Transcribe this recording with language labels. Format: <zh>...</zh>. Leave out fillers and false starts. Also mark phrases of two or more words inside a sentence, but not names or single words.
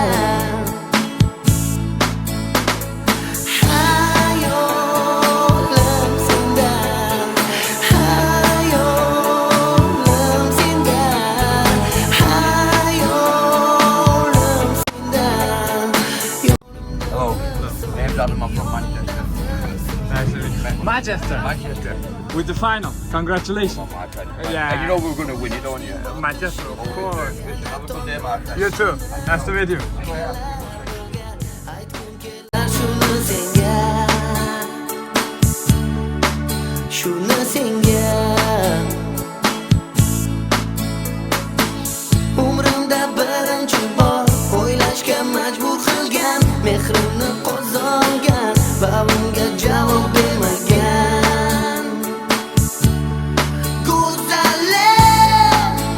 <uz>Hayolim senda, hayolim senda, hayolim senda.</uz> <en>Hello, name's Adam. I'm from Manchester. Nice to meet you. Manchester. With the final. Congratulations. My friend. Yeah. And you know we're going to win it, don't you? Manchester, of course. Have a good day, my friend. You too. Nice to meet you.</en> <uz>Shuni senga umrimda birinchi bor o'ylashga majbur qilgan, mehrimni qozongan va unga javob bermagan go'zalim.</uz>